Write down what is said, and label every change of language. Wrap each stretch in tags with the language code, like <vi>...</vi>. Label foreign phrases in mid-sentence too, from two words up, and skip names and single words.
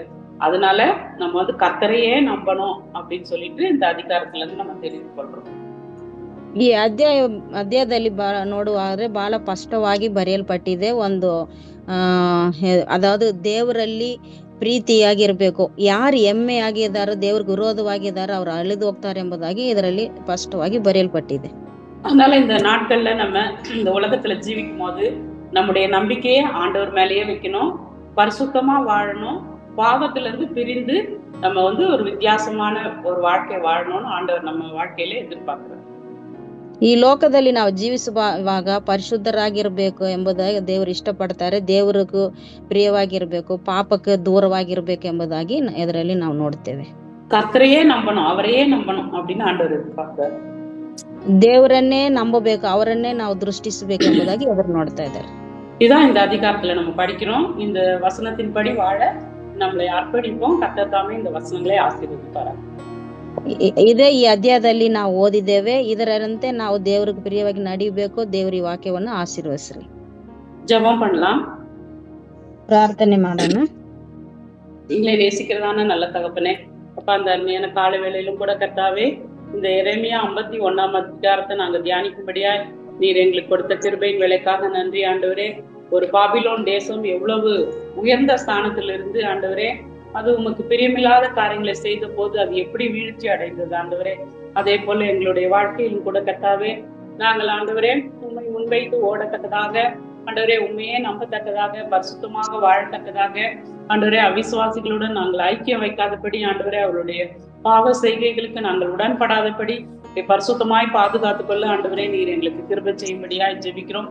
<ta>அதனால நம்ம கர்த்தரையே நம்பணும் அப்படின்னு சொல்லிட்டு இந்த அதிகாரத்துல நம்ம தெரிந்து கொள்றோம்.</ta> <kn>ಈ ಅಧ್ಯಾಯದಲ್ಲಿ ನೋಡುವಾದ್ರೆ ಬಹಳ ಸ್ಪಷ್ಟವಾಗಿ ಬರೆಯಲ್ಪಟ್ಟಿದೆ. ಅದಾವುದು ದೇವರಲ್ಲಿ ಪ್ರೀತಿಯಾಗಿರ್ಬೇಕು, ಯಾರು ಎಮ್ಮೆಯಾಗಿದ್ದಾರೋ ದೇವ್ರಿಗೆ ವಿರೋಧವಾಗಿದ್ದಾರೋ ಅವ್ರು ಅಳಿದು ಹೋಗ್ತಾರೆ ಎಂಬುದಾಗಿ ಇದರಲ್ಲಿ ಸ್ಪಷ್ಟವಾಗಿ ಬರೆಯಲ್ಪಟ್ಟಿದೆ.</kn> <ta>அதனால இந்த நாட்கள்ல நம்ம இந்த உலகத்துல ஜீவிக்கும் போது நம்முடைய நம்பிக்கையை ஆண்டவர் மேலேயே வைக்கணும், பரிசுத்தமா வாழணும், பாவத்துல இருந்து பிரிந்து நம்ம ஒரு வித்தியாசமான ஒரு வாழ்க்கை வாழணும்னு ஆண்டவர் நம்ம வாழ்க்கையில எதிர்பார்க்கிறார்.</ta> <kn>ಈ ಲೋಕದಲ್ಲಿ ನಾವು ಜೀವಿಸುವಾಗ ಪರಿಶುದ್ಧರಾಗಿರ್ಬೇಕು ಎಂಬುದಾಗಿ ದೇವರು ಇಷ್ಟಪಡ್ತಾರೆ. ದೇವರಿಗೂ ಪ್ರಿಯವಾಗಿರ್ಬೇಕು, ಪಾಪಕ್ಕೆ ದೂರವಾಗಿರ್ಬೇಕು ಎಂಬುದಾಗಿ ಇದರಲ್ಲಿ ನಾವು ನೋಡ್ತೇವೆ.</kn> <ta>கர்த்தரையே நம்பணும், அவரையே நம்பணும் அப்படின்னு ஆண்டவர் எதிர்பார்க்கிறார்.</ta> <kn>ದೇವರನ್ನೇ ನಂಬಬೇಕು, ಅವರನ್ನೇ ನಾವು ದೃಷ್ಟಿಸಬೇಕು ಎಂಬುದಾಗಿ ಅದನ್ನು ನೋಡ್ತಾ ಇದ್ದಾರೆ.</kn> <ta>இதான் இந்த அதிகாரத்துல நம்ம படிக்கிறோம். இந்த வசனத்தின்படி வாழ நம்மளை அர்ப்பணிப்போம். கர்த்தர் தாமே இந்த வசனங்களை ஆசீர்வதிப்பார்.</ta> <kn>ಇದೇ ಈ ಅಧ್ಯಾಯದಲ್ಲಿ ನಾವು ಓದಿದ್ದೇವೆ. ಇದರಂತೆ ನಾವು ದೇವರಿಗೆ ಪ್ರಿಯವಾಗಿ ನಡಿಬೇಕು. ದೇವರ ವಾಕ್ಯವನ್ನು ಆಶೀರ್ವದಿಸಲಿ.</kn> <ta>ஜெபம் பண்ணலாம்.</ta> <kn>ಪ್ರಾರ್ಥನೆ ಮಾಡೋಣ.</kn> <ta>எங்களை நேசிக்கிறதான நல்ல தகப்பனே, அப்பா, அந்த அருமையான கால வேளையிலும் கூட கர்த்தாவே, இந்த எரேமியா 51ஆம் அதிகாரத்தை நாங்க தியானிக்கும்படியா நீர் எங்களுக்கு கொடுத்த கிருபையின் வேலைக்காக நன்றி ஆண்டவரே. ஒரு பாபிலோன் தேசம் எவ்வளவு உயர்ந்த ஸ்தானத்திலிருந்து ஆண்டவரே அது உமக்கு பிரியமில்லாத காரியங்களை செய்த போது அது எப்படி வீழ்ச்சி அடைந்தது ஆண்டவரே, அதே போல எங்களுடைய வாழ்க்கையிலும் கூட கர்த்தாவே நாங்கள் ஆண்டவரே உண்மை முன்வைத்து ஓடத்தக்கதாக ஆண்டவரே, உண்மையே நம்பத்தக்கதாக, பரிசுத்தமாக வாழத்தக்கதாக ஆண்டவரே, அவிசுவாசிகளுடன் நாங்கள் ஐக்கியம் வைக்காதபடி ஆண்டவரே, அவருடைய பாவ செய்கைகளுக்கு நாங்கள் உடன்படாதபடி பரிசுத்தமாய் பாதுகாத்துக் கொள்ள ஆண்டவரே நீர் எங்களுக்கு கிருபை செய்யும்படியா ஜெபிக்கிறோம்.</ta>